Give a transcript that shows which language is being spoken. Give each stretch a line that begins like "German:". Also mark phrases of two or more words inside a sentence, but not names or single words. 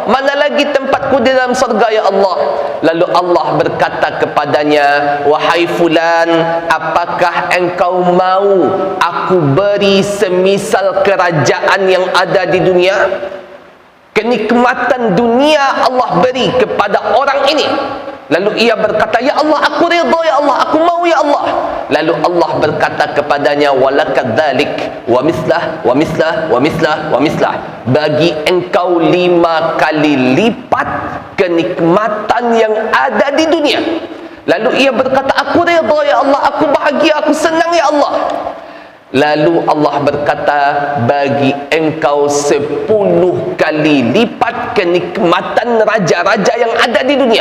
Indonesian: Mana lagi tempatku di dalam surga
Arabic: ya Allah?
Indonesian: Lalu Allah berkata kepadanya, wahai fulan, apakah engkau mau aku beri semisal kerajaan yang ada di dunia? Kenikmatan dunia Allah beri kepada orang ini. Lalu ia berkata,
Arabic: ya Allah,
Indonesian: aku redha
Arabic: ya Allah,
Indonesian: aku mau
Arabic: ya Allah.
Indonesian: Lalu Allah berkata kepadanya,
Arabic: walakadzalik wa mislah wa mislah wa mislah wa mislah,
Indonesian: bagi engkau 5 kali lipat kenikmatan yang ada di dunia. Lalu ia berkata, aku redha
Arabic: ya Allah,
Indonesian: aku bahagia, aku senang ya Allah. Lalu Allah berkata, bagi engkau 10 kali lipat kenikmatan raja-raja yang ada di dunia.